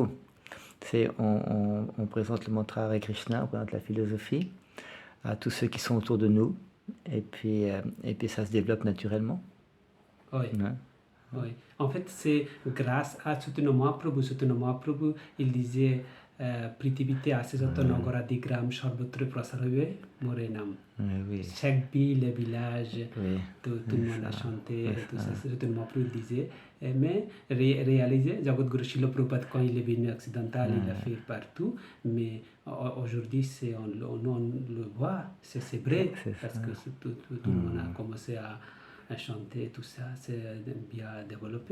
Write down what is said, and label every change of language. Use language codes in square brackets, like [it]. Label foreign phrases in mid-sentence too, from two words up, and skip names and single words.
[fr] C'est on présente le mantra Hare Krishna, on présente la philosophie à tous ceux qui sont autour de nous, et puis ça se développe naturellement. Oui. Hein? Oui. En fait, c'est grâce à Chaitanya Mahaprabhu. Chaitanya Mahaprabhu, il disait [bn] পৃথিবীতে আছে যত নগরাদি গ্রাম সর্বত্র প্রসার হইবে মোরে নাম। [fr] Oui. Chaque ville, les villages, Oui. tout le monde a chanté, tout ça, Chaitanya Mahaprabhu disait. Mais réaliser, Jagadguru Srila Prabhupada, quand il est venu occidental, il a fait partout. Mais aujourd'hui, on le voit, c'est vrai, parce que tout le monde a commencé à chanter, tout ça, c'est bien développé.